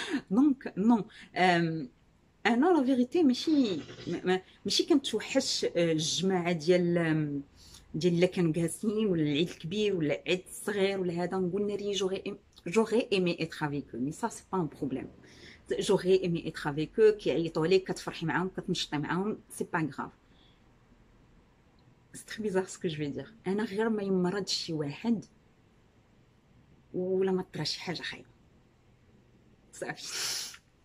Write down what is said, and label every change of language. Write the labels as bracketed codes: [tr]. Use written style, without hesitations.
[ar] دونك نو انا لا فيريتي ماشي كنتوحش الجماعه ديال الا كانوا جالسين ولا العيد الكبير ولا العيد الصغير ولا هذا نقول ناري [fr] j'aurais aimé être avec eux mais ça c'est pas un problème. j'aurais aimé être avec eux [ar] كيعيطوا عليك كتفرحي معاهم كتنشطي معاهم [fr] c'est pas grave. c'est très bizarre ce que je vais dire. [ar] انا غير ما يمرض شي واحد ولا ما طرا شي حاجه خايبه صافي.